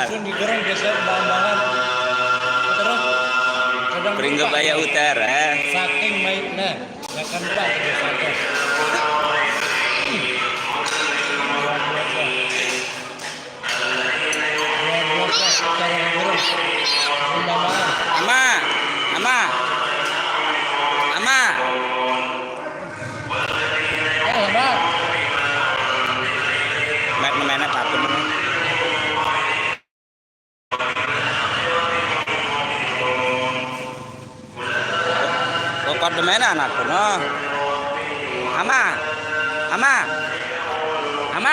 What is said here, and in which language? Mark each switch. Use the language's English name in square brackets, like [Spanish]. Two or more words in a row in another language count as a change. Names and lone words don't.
[Indonesian] Dusun di Gerong desa Embangan. Terus kadang Pringgebaya Utara. saking baiknya ya kan Pak tidak sadar. Luar biasa acara Gerong Embangan. Ama. Ama. Ama. Bang. Mana papun. Kok mana anakku no? Ama. Ama. Ama.